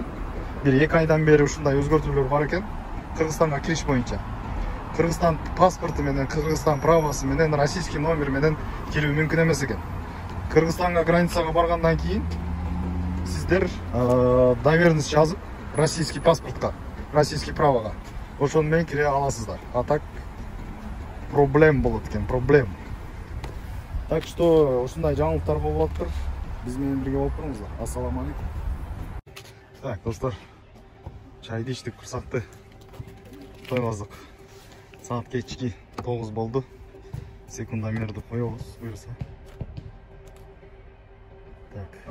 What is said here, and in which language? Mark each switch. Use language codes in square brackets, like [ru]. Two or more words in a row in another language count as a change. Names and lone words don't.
[ky] 1-2 айдан бери ушундай өзгөртүүлөр бар экен. Кыргызстанга кириш боюнча Кыргызстан паспорту менен, Кыргызстан правасы менен, [ru] российский номер [ky] менен кирүү мүмкүн эмес экен. Кыргызстанга границага баргандан кийин сиздер доверенность жазып, российский паспортка, российский правага ошону менен кире аласыздар. [ru] А так [ky] проблем болот экен, проблем. Так что ушундай жаңылыктар болуп атыптыр. Биз менен бирге болуп туруңуздар. [ar] السلام عليكم. [ky] Так, достор, чайды ичтик, курсакты тойгоздук. [uz] Saat kechki [ky] 9 болду. Секундомерди коебуз, буюрса. Так.